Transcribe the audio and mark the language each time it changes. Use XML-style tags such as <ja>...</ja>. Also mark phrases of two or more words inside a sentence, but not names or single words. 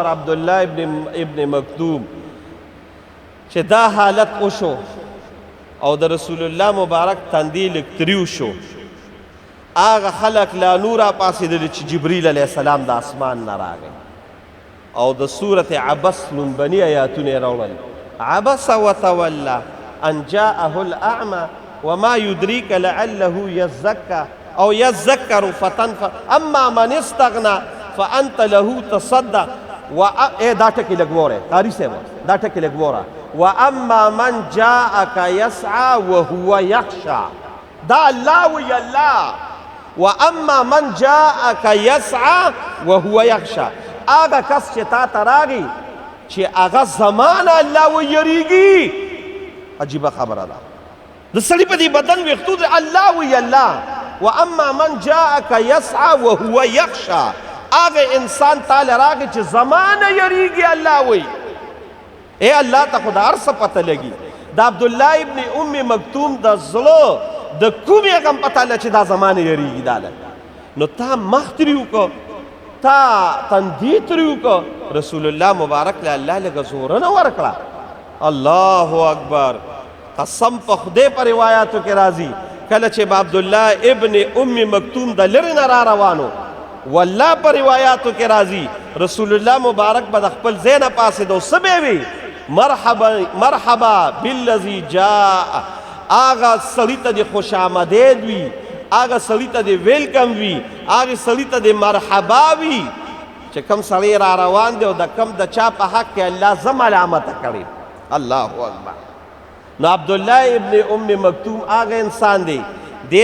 <ps>عبدالله ابن مکتوم چې دا حالت وشو او د رسول الله مبارک تندي لږ تریو شو، هغه خلک لا نور پاسېدلي چې جبریل علیه السلام د اسمان نه راغی او د سورت عبس لومبني آیاتونه یې راوړل</ps> <ar>عبس وتولى ان جاءه الاعمى وما يدريك لعله يزكى او يذكر فتنفع اما من استغنى فانت له تصدى</ar> <ps>دا ټکي لږ وره قاري صاحب دا ټکي لږ وره</ps> <ar>واما من جاءك يسعى وهو يخشى</ar> <ps>دا الله وی الله</ps> <ar>واما من جاءك يسعى وهو يخشى</ar> <ps>هغه کس چې تا ته راغی چې هغه زمانه الله ویریږي عجیبه خبره ده د سړي په دې بدن ویښتو د الله وی الله</ps> <ar>واما من جاءك يسعى وهو يخشى</ar> <ps>هغه انسان تعالی راغی چې زمانه یریږي الله وی اے الله ته خو د هر څه پته لګي د عبدالله ابن ام مکتوم د زړه د کومې هغه هم پته لګي چې دا زمانه یریږي دا نو تا مخ ترې وکړه تا تندی ترې وکړه رسول الله مبارک له الله لږه زورنه ورکړه الله اکبر قسم په خدای په روایاتو کې راځي کله چې به عبدالله ابن ام مکتوم د لرې نه را روانو والله په روایاتو کې راځي رسول الله مبارک به د خپل ځای نه پاڅېدو څه به وي</ps> <ar>مرحبا بالذي جاء</ar> <ps>هغه سړي ته د خوش آمدید وي هغه سړي ته د ویلکم وي هغه سړي ته د مرحبا وي چې کوم سړی را روان دی او د کم د چا په حق کې الله زه ملامته کړی الله اکبر نو عبدالله ابن ام مکتوم هغه انسان دی دی</ps>